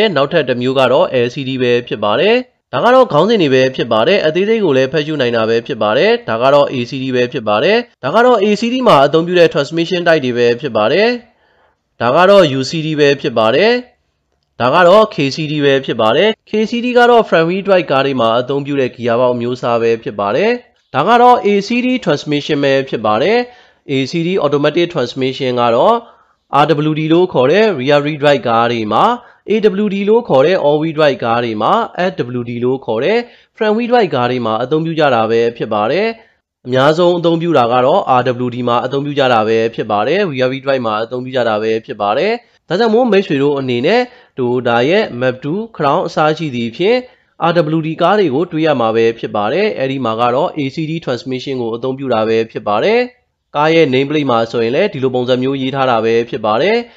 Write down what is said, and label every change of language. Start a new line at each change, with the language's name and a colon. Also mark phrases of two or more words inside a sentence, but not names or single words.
Burmese: ။နောက်ထပ်တစ်မျိုးကတော့ LCD ပဲဖြစ်ပါတယ်။ဒါကတော့ခေါင်းစဉ်တွေပဲဖြစ်ပါတယ်။အသေးစိတ်ကိုလည်းဖတ်ရှုနိုင်တာပဲဖြစ်ပါတယ်။ဒါကတော့ ACD ပဲဖြစ်ပါတယ်။ဒါကတော့ ACD မှာအသုံးပြုတဲ့
English: transmission type
Burmese: တွေပဲဖြစ်ပါတယ်။ဒါကတော့ UCD ပဲဖြစ်ပါတယ်။ဒါကတော့ KCD ပဲဖြစ်ပါတယ် KCD ကတော့
English: front wheel drive
Burmese: ကားတွေမှာအသုံးပြုတဲ့ gear ပေါက်မျိုးစားပဲဖြစ်ပါတယ်ဒါကတော့
English: ACD transmission
Burmese: ပဲဖြစ်ပါတယ်
English: ACD automatic transmission
Burmese: ကတော့ RWD လို့ခေါ်တဲ့
English: rear wheel drive
Burmese: ကားတွေမှာ AWD လို့ခေါ်တဲ့
English: all wheel drive
Burmese: ကားတွေမှာ FWD လို့ခေါ်တဲ့
English: front wheel drive
Burmese: ကား တွေမှာအသုံးပြုကြတာပဲဖြစ်ပါတယ်အများဆုံးအသုံးပြုတာကတော့ RWD မှာအသုံးပြုကြတာပဲဖြစ်ပါတယ်
English: rear wheel drive
Burmese: မှာအသုံးပြုကြတာပဲဖြစ်ပါတယ်ဒါကြောင့်မို့မိတ်ဆွေတို့အနေနဲ့ Toyota ရဲ့ Map2 Crown အစားရှိသည့်ဖြင့် RWD ကားတွေကိုတွေ့ရမှာပဲဖြစ်ပါတယ်အဲဒီမှာကတော့
English: ACD transmission
Burmese: ကိုအသုံးပြုတာပဲဖြစ်ပါတယ်ကားရဲ့
English: name plate
Burmese: မှာဆိုရင်လည်းဒီလိုပုံစံမျိုးရေးထားတာပဲဖြစ်ပါတယ်